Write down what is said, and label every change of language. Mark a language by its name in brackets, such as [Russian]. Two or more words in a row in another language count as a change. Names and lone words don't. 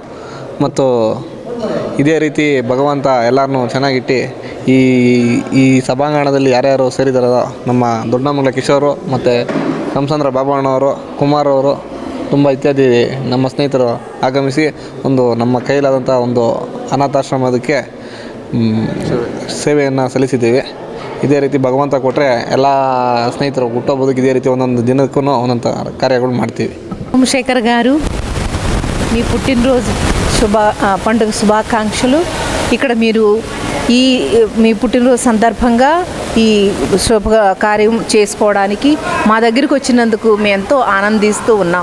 [Kannada] ಮತ್ತು ಇದೇ ರೀತಿ ಭಗವಂತ ಎಲ್ಲರನ್ನೂ ಚೆನ್ನಾಗಿಟ್ಟು ಈ ಸಭಾಂಗಣದಲ್ಲಿ ಯಾರ್ಯಾರು ಸೇರಿದಾರೋ ನಮ್ಮ ದೊಡ್ಡನಾಗಮಂಗಲ ಕಿಶೋರು ಮತ್ತು ಕಮಸಂದ್ರ ಬಾಬಣ್ಣವರು, ಕುಮಾರ್ ಅವರು, ತುಂಬ ಇತ್ಯಾದಿ ನಮ್ಮ ಸ್ನೇಹಿತರು ಆಗಮಿಸಿ ಒಂದು ನಮ್ಮ ಕೈಲಾದಂಥ ಒಂದು ಅನಾಥಾಶ್ರಮದಕ್ಕೆ ಸೇವೆಯನ್ನು ಸಲ್ಲಿಸಿದ್ದೀವಿ. ಇದೇ ರೀತಿ ಭಗವಂತ ಕೊಟ್ಟರೆ ಎಲ್ಲ స్నేహితులు ಹುಟ್ಟುಹಬ್ಬದಕ್ಕೆ ఇదే ರೀತಿ ಒಂದೊಂದು ದಿನಕ್ಕೂ ಒಂದೊಂದು కార్యక్రమాలు ಮಾಡ್ತೀವಿ. [Telugu] సోమశేఖర్ గారు, మీ పుట్టినరోజు పండుగ శుభాకాంక్షలు. ఇక్కడ మీరు మీ పుట్టినరోజు సందర్భంగా ఈ శుభ కార్యం చేసుకోవడానికి మా దగ్గరికి వచ్చినందుకు మేము ఎంతో ఆనందిస్తూ ఉన్నాం.